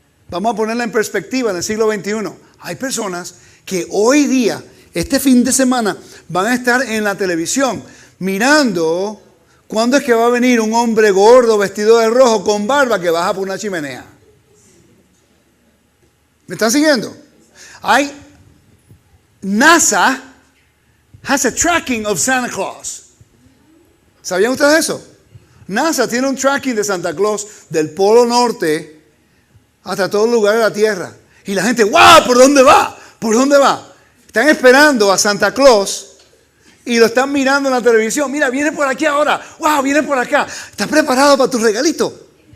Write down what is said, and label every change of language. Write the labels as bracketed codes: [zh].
[es] Vamos a ponerla en perspectiva en el siglo XXI. Hay personas que hoy día, este fin de semana, van a estar en la televisión mirando cuándo es que va a venir un hombre gordo vestido de rojo con barba que baja por una chimenea. ¿Me están siguiendo? [en] NASA has a tracking of Santa Claus. [es] ¿Sabían ustedes eso? NASA tiene un tracking de Santa Claus del Polo Norte hasta todo lugar de la Tierra. Y la gente, ¡wow! ¿Por dónde va? ¿Por dónde va? Están esperando a Santa Claus y lo están mirando en la televisión. Mira, viene por aquí ahora. ¡Wow! Viene por acá. ¿Estás preparado para tu regalito?